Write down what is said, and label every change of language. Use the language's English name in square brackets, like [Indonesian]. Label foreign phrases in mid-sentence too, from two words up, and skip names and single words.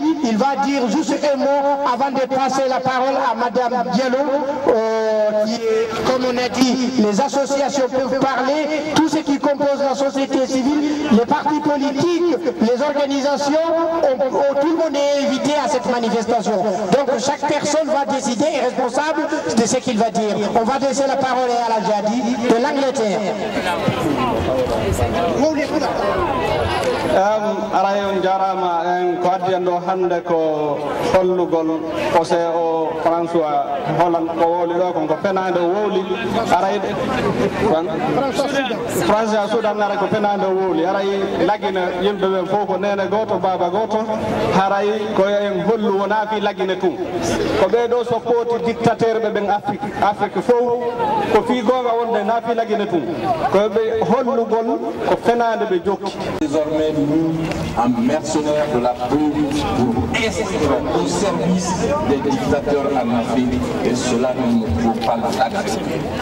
[French] Il va dire juste un mot avant de passer la parole à Madame Diallo, qui est, comme on a dit, les associations peuvent parler, tout ce qui compose la société civile, les partis politiques, les organisations, tout le monde est invité à cette manifestation. Donc chaque personne va décider, est responsable de ce qu'il va dire. On va laisser la parole à El Ajadi de l'Angleterre. [Fula] Arayon jarama en ko addi en ɗo hande ko hollugol ose o François Hollande ko wowli ɗo kon ko penade wowli aray François Soudan ara ko penade wowli aray lagina yimɓe ɓe fof ko nene goto baba goto haray ko en hollu wona fi lagine tum ko ɓeɗo so pooti dictateur ɓe ɓen Afrique fof ko fi gonga wonde na fi lagine tum ko ɓe hollugol ko fenade ɓe jokki. [French] Désormais nous en mercenaires de la paix pour être au service des dictateurs en Afrique et cela ne nous faut pas l'accepter.